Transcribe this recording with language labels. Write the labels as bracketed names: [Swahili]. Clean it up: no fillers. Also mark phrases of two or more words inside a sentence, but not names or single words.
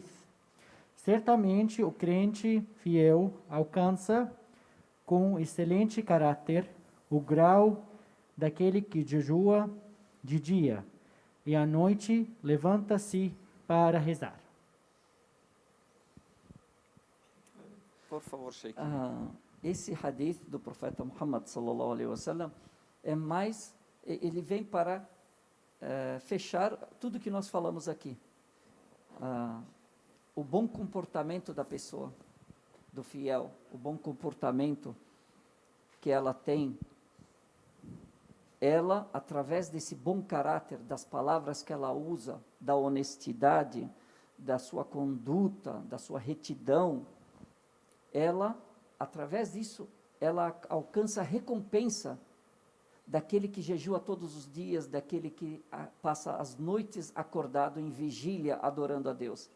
[Portuguese] Certamente o crente fiel alcança, com excelente caráter, o grau daquele que jejua de dia e à noite levanta-se para rezar. Por favor, Sheikh. Esse hadith do profeta Muhammad [Arabic] صلى الله عليه وسلم [Portuguese] ele vem para fechar tudo que nós falamos aqui. O bom comportamento da pessoa, do fiel, o bom comportamento que ela tem, ela, através desse bom caráter, das palavras que ela usa, da honestidade, da sua conduta, da sua retidão, ela, através disso, ela alcança a recompensa daquele que jejua todos os dias, daquele que passa as noites acordado em vigília, adorando a Deus.